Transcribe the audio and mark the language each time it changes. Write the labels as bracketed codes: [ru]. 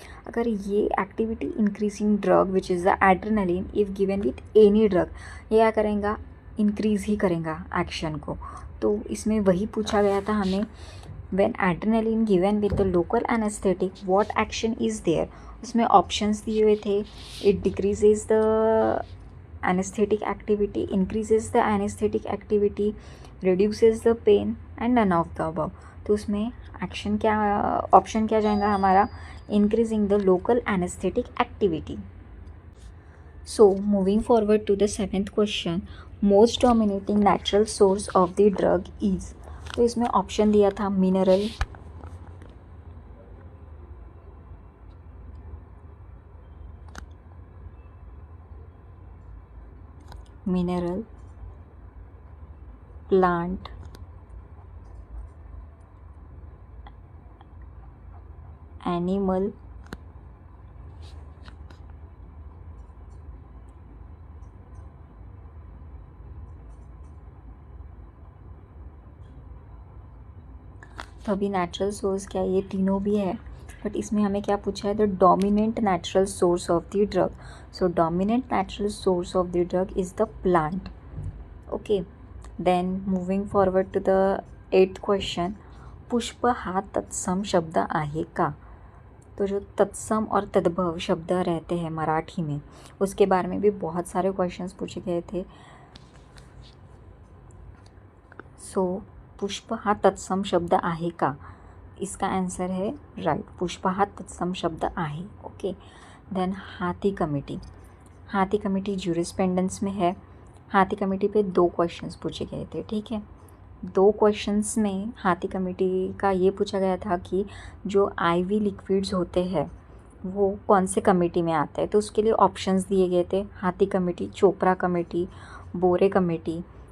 [en] अगर ये activity increasing drug which is the adrenaline if given with any drug, [hi] ये क्या करेगा, इंक्रीज़ ही करेगा एक्शन को। तो इसमें वही पूछा गया था हमें, [en] When adrenaline given with the local anaesthetic what action is there. [hi] उसमें ऑप्शंस दिए हुए थे, [en] It decreases the anesthetic activity, increases the anesthetic activity, reduces the pain and none of the above। [hi] तो उसमें एक्शन क्या, ऑप्शन क्या जाएगा हमारा, [en] increasing the local anesthetic activity। So moving forward to the 7th question, most dominating natural source of the drug is। [hi] तो इसमें option दिया था मिनरल, प्लांट, एनिमल, तो अभी नेचुरल सोर्स क्या है, ये तीनों भी है, बट इसमें हमें क्या पूछा है, [en] The dominant natural source of the drug. So dominant natural source of the drug is the plant. Okay, then moving forward to the 8th question. [mr] पुष्प हा तत्सम शब्द आहे का. [hi] तो जो तत्सम और तद्भव शब्द रहते हैं मराठी में, उसके बारे में भी बहुत सारे क्वेश्चंस पूछे गए थे. [mr] सो पुष्प हा तत्सम शब्द आहे का, [hi] इसका आंसर है राइट, [mr] पुष्प हा तत्सम शब्द आहे. [en] Okay, then Hathi committee. [hi] हाथी कमेटी ज्यूरिस्प्रूडेंस में है. हाथी कमेटी पे 2 क्वेश्चंस पूछे गए थे. ठीक है, 2 क्वेश्चंस में हाथी कमेटी का ये पूछा गया था कि जो आईवी लिक्विड्स होते हैं वो कौन से कमेटी में आते हैं. तो उसके लिए ऑप्शंस दिए गए थे, हाथी कमेटी, चोपड़ा कमेटी, बोरे कमेटी.